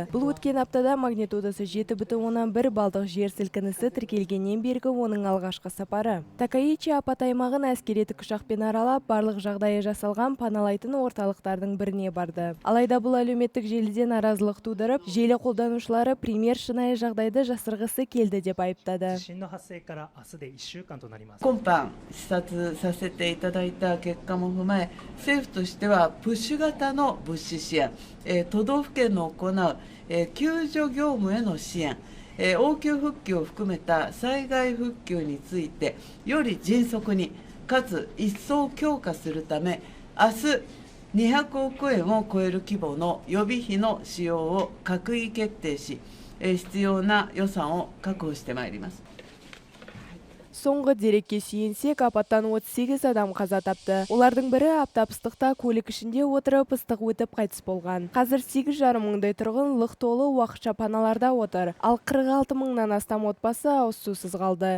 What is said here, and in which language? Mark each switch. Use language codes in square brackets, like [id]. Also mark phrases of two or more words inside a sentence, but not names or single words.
[kk] Бұл өткен аптада магнитудасы 7,1 балдық жер сілкінісі тіркелгеннен бергі оның алғашқы сапары. Такаичи апат аймағын әскери тікұшақпен аралап, барлық жағдайы жасалған паналайтын орталықтардың біріне барды. Алайда бұл әлеуметтік желіде наразылық тудырып, желі қолданушылары премьер шынайы жағдайды жасырғысы келді деп айыптады. [ja] 今般視察させていただいた結果も踏まえ、政府としてはプッシュ型の物資支援、都道府県の行う救助業務への支援、応急復旧を含めた災害復旧についてより迅速にかつ一層強化するため、明日200億円を超える規模の予備費の使用を閣議決定し、必要な予算を確保してまいります。 [kk] Соңғы дерекке сүйенсек, апаттан 38 адам қаза тапты. Олардың бірі аптап ыстықта көлік ішінде отырып ыстық өтіп қайтыс болған. Қазір 8,5 мыңдай тұрғын лық толы уақытша паналарда отыр. Ал 46 мыңнан астам отбасы ауызсусыз қалды.